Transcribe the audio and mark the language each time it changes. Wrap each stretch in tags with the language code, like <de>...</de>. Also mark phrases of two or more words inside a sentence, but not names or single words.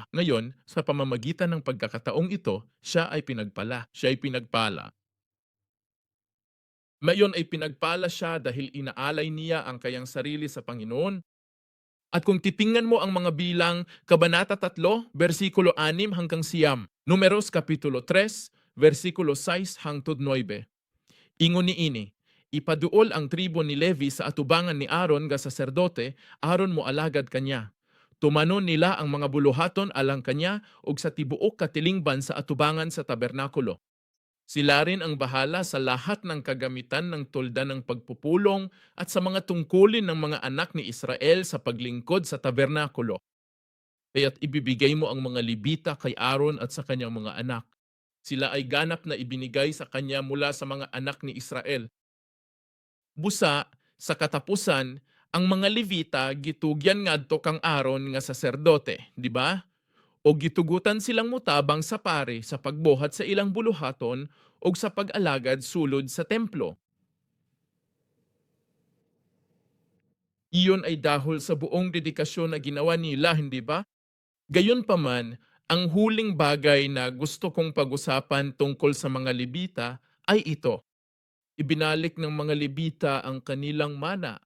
<tl>Ngayon, sa pamamagitan ng pagkakataong ito, siya ay pinagpala. Siya ay pinagpala. Ngayon ay pinagpala siya dahil inaalay niya ang kayang sarili sa Panginoon. At kung titingnan mo ang mga bilang, Kabanata 3, versikulo 6 hanggang 9,</tl> <ceb>Numeros Kapitulo 3, versikulo 6 hangtod 9. Ingon ni ini, ipaduol ang tribo ni Levi sa atubangan ni Aaron nga saserdote, Aaron mo alagad kanya. Tumanon nila ang mga buluhaton alang kanya ug sa tibuok katilingban sa atubangan sa tabernakulo.</ceb> <tl>Sila rin ang bahala sa lahat ng kagamitan ng tulda ng pagpupulong at sa mga tungkulin ng mga anak ni Israel sa paglingkod sa tabernakulo. Kaya't ibibigay mo ang mga Libita kay Aaron at sa kanyang mga anak. Sila ay ganap na ibinigay sa kanya mula sa mga anak ni Israel.</tl> <ceb>Busa, sa katapusan, ang mga Levita gitugyan ngadto kang Aaron nga saserdote, di ba? O gitugutan silang mutabang sa pare sa pagbuhat sa ilang buluhaton o sa pag-alagad sulod sa templo.</ceb> <tl>Iyon ay dahil sa buong dedikasyon na ginawa nila, hindi ba? Gayon pa man, ang huling bagay na gusto kong pag-usapan tungkol sa mga Levita ay ito. Ibinalik ng mga Levita ang kanilang mana.</tl>